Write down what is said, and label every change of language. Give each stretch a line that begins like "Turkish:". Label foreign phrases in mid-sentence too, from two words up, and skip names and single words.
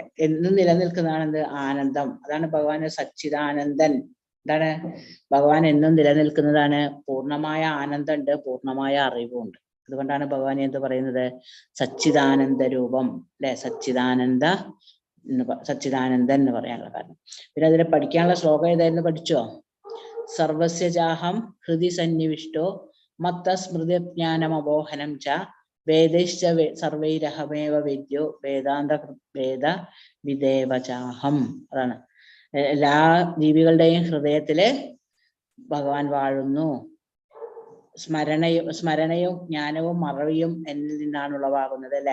Malayalam: എന്നും നിലനിൽക്കുന്നതാണ് എന്ത്? ആനന്ദം. അതാണ് ഭഗവാന് സച്ചിദാനന്ദൻ. എന്താണ്? ഭഗവാൻ എന്നും നിലനിൽക്കുന്നതാണ്. പൂർണ്ണമായ ആനന്ദമുണ്ട്, പൂർണ്ണമായ അറിവുണ്ട് അതുകൊണ്ടാണ് ഭഗവാൻ എന്ത് പറയുന്നത്? സച്ചിദാനന്ദ രൂപം, അല്ലെ? സച്ചിദാനന്ദൻ എന്ന് പറയാനുള്ള കാരണം. പിന്നെ അതിൽ പഠിക്കാനുള്ള ശ്ലോകം ഏതായിരുന്നു? പഠിച്ചോ?
Sanskrit: സർവസ്യ ചാഹം ഹൃദി സന്നിവിഷ്ടോ മത്ത സ്മൃതിജ്ഞാനമബോഹനം ച വേദൈശ്ച സർവൈരഹമേവ വേദ്യോ വേദ വിദേവചാഹം.
Malayalam: അതാണ് എല്ലാ ജീവികളുടെയും ഹൃദയത്തില് ഭഗവാൻ വാഴുന്നു. സ്മരണയും ജ്ഞാനവും മറവിയും എന്നിൽ നിന്നാണ് ഉളവാകുന്നത്, അല്ലെ?